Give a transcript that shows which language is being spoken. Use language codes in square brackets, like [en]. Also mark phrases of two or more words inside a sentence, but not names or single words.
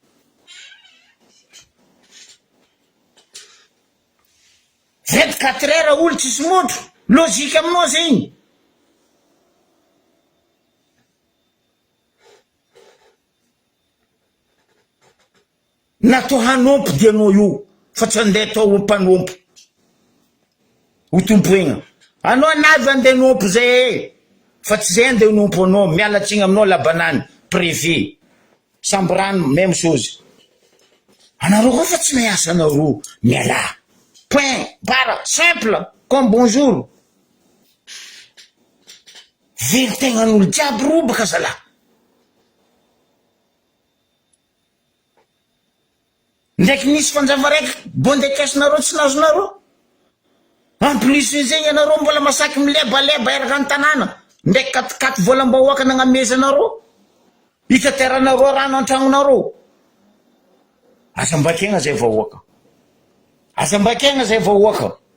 [mg] 24 heures olo tsisy motro logika aminao zegny natao hanompo dianao io fa tsy andeha atao mpanompo ho tompoegna anao navy andeha nompo zay fa tsy zay andeha nompo anao mialatsiny aminao labanany préfet Sambrano [fr] même chose [mg] anareo koa fa tsy miasa anareo miala point bara [fr] simple comme bonjour [mg] velitegnan'olo jiaby robaka zalahy ndraiky nisy fanjava raiky bondekesinareo tsy nazonareo [fr] en plus [mg] zegny anareo mbola masaky milebaleba eraka ny tanàna ndraiky katikaty volam-bahoaka nagnamezanareo hitateranareo rano an-tragnonareo azambakegna zay vahoaka azambakegna zay vahoaka